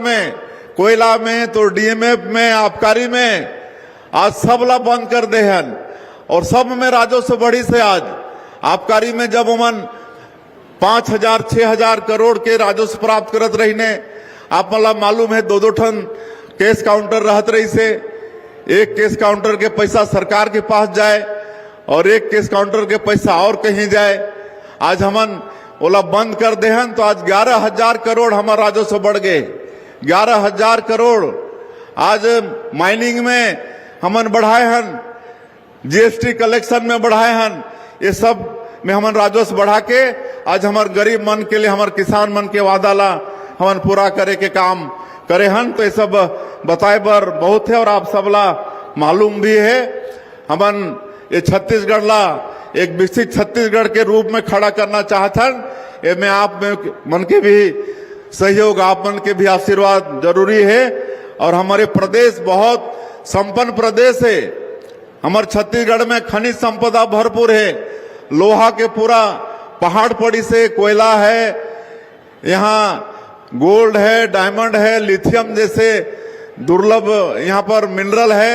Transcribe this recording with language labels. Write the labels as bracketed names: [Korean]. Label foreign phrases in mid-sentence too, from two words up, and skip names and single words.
[Chhattisgarhi] में कोयला में तो डीएमएफ में आबकारी में आज सबला बंद कर दे हन और सब में राजस्व बढ़ी से आज आबकारी में जब उमन 5,000 6,000 करोड़ के राजस्व प्राप्त करत रही ने आप मतलब मालूम है 2-2 ठन [English] case counter [Chhattisgarhi] रहत रही से एक [English] case counter [Chhattisgarhi] के पैसा सरकार के पास जाए और एक [English] case counter [Chhattisgarhi] के पैसा और कहीं जाए। आज हमन ओला बंद कर दे हन तो आज 11,000 करोड़ हमारा राजस्व बढ़ गए। 11,000 करोड़ आज माइनिंग में हमन बढ़ाए हन, [English] GST collection [Chhattisgarhi] में बढ़ाए हन, ये सब में हमन राजस्व बढ़ा के आज हमारे गरीब मन के लिए हमारे किसान मन के वादा ला हमन पूरा करे के काम करे हन। तो ये सब बताए बर बहुत है और आप सबला मालूम भी है। हमन ये छत्तीसगढ़ ला एक विकसित छत्तीसगढ़ के रूप में खड़ा करना चाहतन। ये में आप मन के भी सहयोग, आप मन के भी आशीर्वाद जरूरी है। और हमारे प्रदेश बहुत संपन्न प्रदेश है। हमारे छत्तीसगढ़ में खनिज संपदा भरपूर है, लोहा के पूरा पहाड़ पड़ी से कोयला है, यहाँ गोल्ड है, डायमंड है, लिथियम जैसे दुर्लभ यहाँ पर मिनरल है।